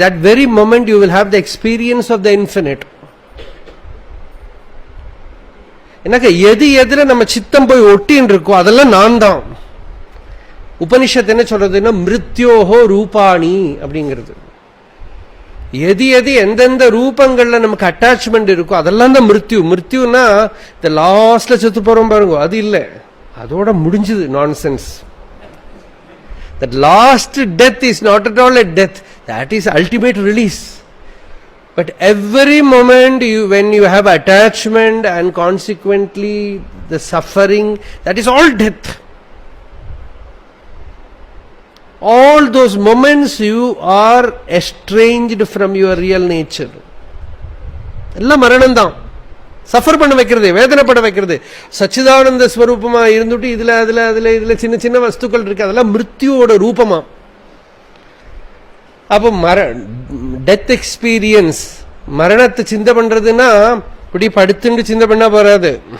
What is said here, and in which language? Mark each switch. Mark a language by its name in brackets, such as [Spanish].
[English] That very moment you will have the experience of the infinite. [Tamil] என்னக்க எது எதுல நம்ம சித்தம் போய் ஒட்டின்னு இருக்கோ அதெல்லாம் நான் தான். உபனிஷத்து என்ன சொல்றதுன்னா மிருத்யோஹோ ரூபாணி அப்படிங்கிறது. எது எது எந்தெந்த ரூபங்கள்ல நமக்கு அட்டாச்மெண்ட் இருக்கோ அதெல்லாம் தான் மிருத்யு. மிருத்யுன்னா இந்த லாஸ்ட்ல செத்து போறோம் பாருங்க, அது இல்லை, அதோட முடிஞ்சது. Nonsense. [English] That last death is not at all a death. That is ultimate release. But every moment when you have attachment and consequently the suffering, that is all death. All those moments you are estranged from your real nature. [Tamil] எல்லாம் மரணம் தான். Suffer பண்ண வைக்கிறது, வேதனைப்பட வைக்கிறது. சச்சிதானந்த ஸ்வரூபமா இருந்துட்டு இதுல அதுல அதுல இதுல சின்ன சின்ன வஸ்துக்கள் இருக்கு, அதெல்லாம் மிருத்யுவோட ரூபமா. அப்போ டெத் எக்ஸ்பீரியன்ஸ், மரணத்தை சிந்தை பண்றதுன்னா இப்படி படுத்துட்டு சிந்தை பண்ணா போறாது.